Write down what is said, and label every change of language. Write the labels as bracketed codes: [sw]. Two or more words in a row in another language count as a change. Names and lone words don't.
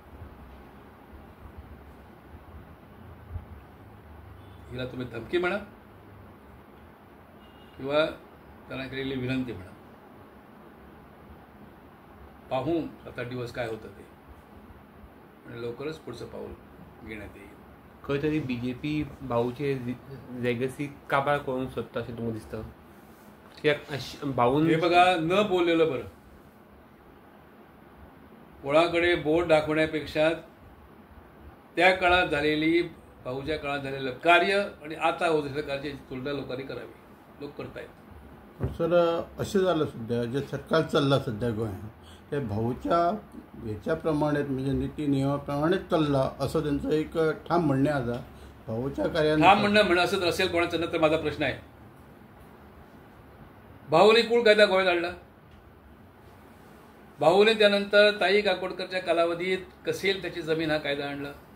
[mr] हिला तुम्ही धमकी म्हणा किंवा त्यांना केलेली विनंती म्हणा. पाहू 7-8 दिवस काय होतं ते, आणि लवकरच पुढचं पाऊल घेण्यात येईल. [kok] खंय तरी BJP भाऊचे लेगसी काबार करूंक सोदता अशें तुमकां दिसता. कित्याक भाऊन [mr] हे बघा, न बोललेलं बरं. कोणाकडे बोट दाखवण्यापेक्षा त्या काळात झालेली, भाऊच्या काळात झालेलं कार्य आणि आता होत असलेल्या कार्याची तुलना लोकांनी करावी. लोक करतायत. [kok] सर अशें जालें सध्या जे सरकार चल्लां सध्या गोंयांत, ते भाऊच्या ह्याच्याप्रमाणेच म्हणजे नीती नियमाप्रमाणेच चल्ला असं त्यांचं एक ठाम म्हणणें आसा. भाऊच्या कार्यान [mr] ठाम म्हणणं असंच असेल कोणाचं, तर माझा प्रश्न आहे, भाऊने कुळ कायदा गोव्यात आणला. भाऊने त्यानंतर ताई काकोडकरच्या कालावधीत कसेल त्याची जमीन हा कायदा आणला.